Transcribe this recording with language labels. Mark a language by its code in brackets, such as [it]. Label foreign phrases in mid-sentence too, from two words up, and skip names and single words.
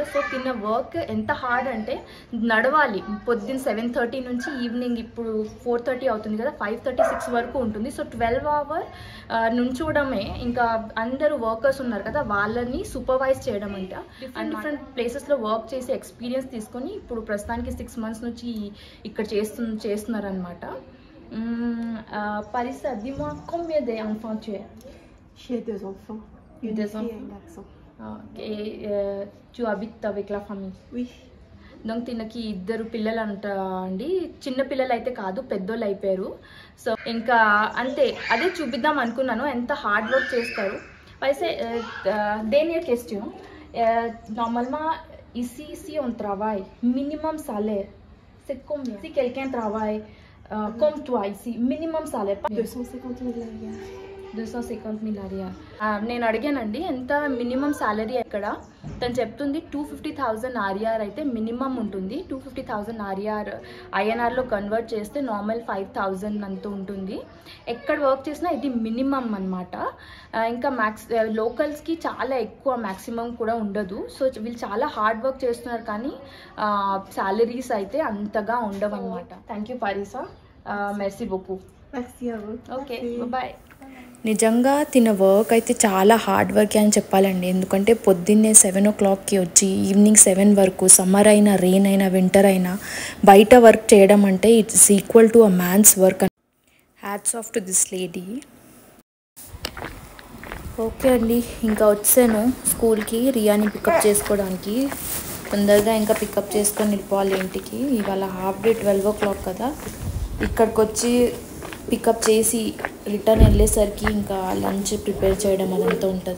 [te] సో తిన్న వర్క్ ఎంత హార్డ్ అంటే నడవాలి పొద్దున్న 7:30 నుంచి ఈవినింగ్ ఇప్పుడు 4:30 అవుతుంది కదా, 5:36 వరకు ఉంటుంది. సో 12 hours నుంచోడమే. ఇంకా అందరూ వర్కర్స్ ఉన్నారు కదా, వాళ్ళని సూపర్వైజ్ చేయడం అంట. [en] different placesలో [te] వర్క్ చేసి ఎక్స్పీరియన్స్ తీసుకొని ఇప్పుడు ప్రస్తుతానికి 6 months నుంచి ఇక్కడ చేస్తున్నారనమాట. [fr] Parissa, dis-moi, combien d'enfants tu as? J'ai 2 enfants. Une fille et un garçon. Et tu habites avec la famille? Oui. [te] Donc తినకి 2 పిల్లలు అంట అండి. చిన్న పిల్లలు అయితే కాదు, పెద్దోళ్ళు అయిపోయారు. సో ఇంకా అంతే, అదే చూపిద్దాం అనుకున్నాను ఎంత [en] hard work [te] చేస్తారు. [fr] Parissa, dernière question. Normalement, ici on travaille, minimum salaire, c'est combien? Si quelqu'un travaille comme toi ici, minimum salaire? 250,000 l'année. 250,000 ARR. [te] నేను అడిగానండి ఎంత [en] minimum salary [te] ఎక్కడ, తను చెప్తుంది 250,000 ARR అయితే మినిమం ఉంటుంది. 250,000 ARR INRలో కన్వర్ట్ చేస్తే నార్మల్ 5,000 అంత ఉంటుంది. ఎక్కడ వర్క్ చేసినా ఇది మినిమం అనమాట. ఇంకా లోకల్స్కి చాలా ఎక్కువ మ్యాక్సిమం కూడా ఉండదు. సో వీళ్ళు చాలా [en] hard work [te] చేస్తున్నారు, కానీ సాలరీస్ అయితే అంతగా ఉండవు అనమాట. [en] thank you పారిసా, [fr] merci beaucoup. Merci à vous. [en] okay, bye. [te] నిజంగా తిన వర్క్ అయితే చాలా [en] hard work [te] అని చెప్పాలండి. ఎందుకంటే పొద్దున్నే 7 o'clockకి వచ్చి ఈవినింగ్ 7 వరకు, సమ్మర్ అయినా, రెయిన్ అయినా, వింటర్ అయినా బయట వర్క్ చేయడం అంటే [en] it's equal to a man's work. hats off to this lady. [te] ఓకే అండి, ఇంకా వచ్చాను స్కూల్కి రియాని పికప్ చేసుకోవడానికి. తొందరగా ఇంకా పికప్ చేసుకొని వెళ్ళిపోవాలి ఇంటికి. ఇవాళ [en] half day [te] 12 o'clock కదా, ఇక్కడికి వచ్చి పికప్ చేసి రిటర్న్ వెళ్ళేసరికి ఇంకా [en] lunch prepare [te] చేయడం అదంతా ఉంటుంది.